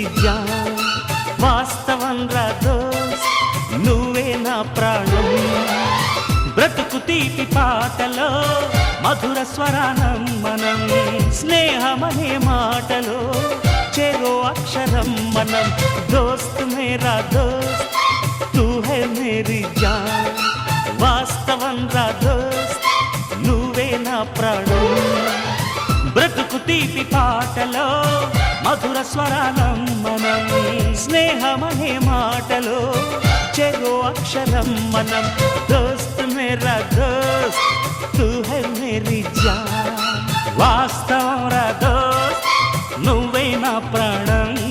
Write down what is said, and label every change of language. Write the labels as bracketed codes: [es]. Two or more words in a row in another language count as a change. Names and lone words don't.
[hi] जान, [te] వాస్తవం రా దోస్త్ నువ్వే నా ప్రాణం, బ్రతుకు తీపి పాటలో మధుర స్వరానం మనం, స్నేహమనే మాటలో చెరో అక్షరం మనం. [hi] दोस्त मेरा दोस्त तू है मेरी जान, [te] వాస్తవం రా దోస్త్ నువ్వే నా ప్రాణం, బ్రతుకు తీపి పాటలో మధుర స్వరానం మనం, స్నేహమనే మాటలో చెరో అక్షరం మనం. [hi] दोस्त मेरा दोस्त तू है मेरी जान, [te] వాస్తవం రా దోస్త్ నువ్వే నా ప్రాణం.